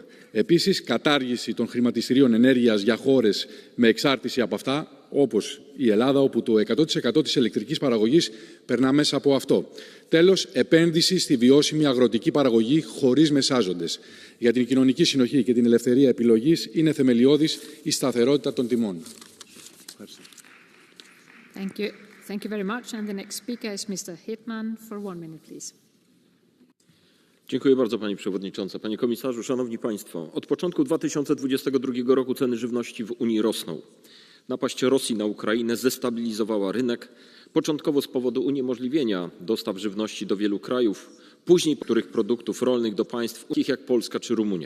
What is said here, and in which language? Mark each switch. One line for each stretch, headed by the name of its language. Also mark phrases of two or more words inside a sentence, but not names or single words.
Greek: Επίσης, κατάργηση των χρηματιστηρίων ενέργειας για χώρες με εξάρτηση από αυτά, όπως η Ελλάδα, όπου το 100% της ηλεκτρικής παραγωγής περνά μέσα από αυτό. Τέλος, επένδυση στη βιώσιμη αγροτική παραγωγή χωρίς μεσάζοντες. Για την κοινωνική συνοχή και την ελευθερία επιλογής είναι θεμελιώδης η σταθερότητα των τιμών.
English: Thank you. Thank you very much. And the next speaker is Mr. Hetman for 1 minute, please.
Polish: Dziękuję bardzo Pani Przewodnicząca. Panie Komisarzu, Szanowni Państwo. Od początku 2022 roku ceny żywności w Unii rosną. Napaść Rosji na Ukrainę zdestabilizowała rynek, początkowo z powodu uniemożliwienia dostaw żywności do wielu krajów, później niektórych produktów rolnych do państw takich jak Polska czy Rumunia.